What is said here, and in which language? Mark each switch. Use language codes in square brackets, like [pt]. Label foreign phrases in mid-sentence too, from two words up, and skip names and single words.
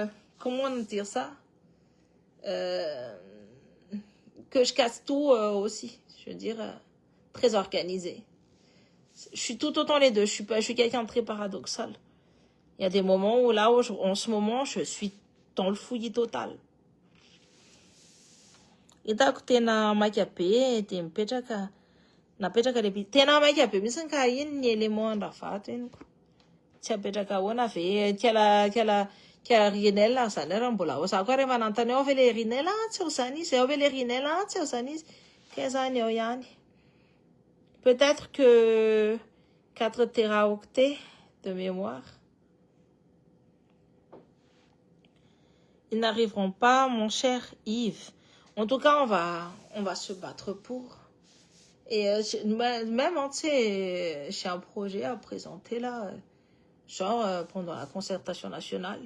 [fr] comment dire ça que je casse tout aussi. Je veux dire, très organisé. Je suis tout autant les deux. Je suis quelqu'un de très paradoxal. Il y a des moments où là, en ce moment, je suis dans le fouillis total. [mg] Itako tena maika be de mipetraka napetraka le tena maika be mihitsy ka iny ny élément andravato iny ko tsy apetraka ahoana ve kela rinel zany ary mbola ao za koa rehefa nanontany ao ve le rinel tsy ao zany izy ao ve le rinel tsy ao zany izy ka zany ao ihany. [fr] Peut-être que 4 téraoctets de mémoire. Ils n'arriveront pas, mon cher Yves. En tout cas, on va se battre pour. Et même, tu sais, j'ai un projet à présenter là, genre pendant la concertation nationale.